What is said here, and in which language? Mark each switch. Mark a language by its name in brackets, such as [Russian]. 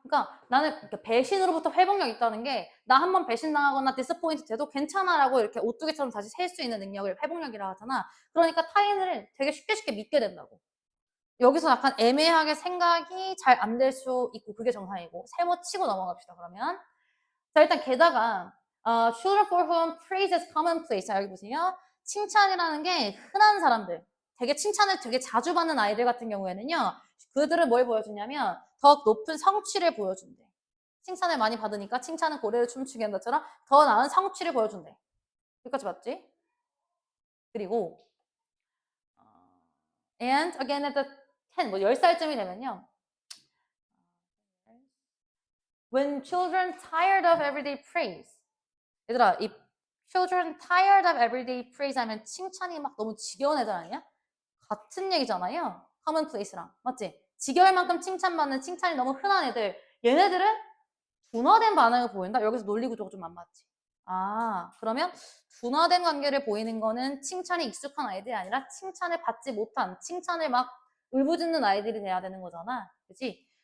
[Korean] 그러니까 나는 배신으로부터 회복력 있다는 게 나 한번 배신당하거나 디스포인트 돼도 괜찮아라고 이렇게 오뚜기처럼 다시 셀 수 있는 능력을 회복력이라 하잖아. 그러니까 타인을 되게 쉽게 믿게 된다고. 여기서 약간 애매하게 생각이 잘 안 될 수 있고 그게 정상이고 세모 치고 넘어갑시다 그러면. 자 일단 게다가 [English] children for whom praise is commonplace. [Korean] 자 여기 보세요. 칭찬이라는 게 흔한 사람들, 되게 칭찬을 되게 자주 받는 아이들 같은 경우에는요. 그들은 뭘 보여주냐면 더 높은 성취를 보여준대. 칭찬을 많이 받으니까 칭찬은 고래를 춤추게 한는 것처럼 더 나은 성취를 보여준대. 여기까지 맞지? 그리고 [English] and again at the 10, [Korean] 뭐 10살쯤이 되면요. [English] When children tired of everyday praise. [Korean] 얘들아, 이 [English] children tired of everyday praise [Korean] 하면 칭찬이 막 너무 지겨운 애들 아니야? 같은 얘기잖아요. commonplace랑. 맞지? 지겨울 만큼 칭찬받는 칭찬이 너무 흔한 애들. 얘네들은 둔화된 반응을 보인다? 여기서 논리 구조가 좀 안 맞지? 그러면 둔화된 관계를 보이는 거는 칭찬이 익숙한 아이들이 아니라 칭찬을 받지 못한, 칭찬을 막 울부짖는 아이들이 돼야 되는 거잖아. 그치?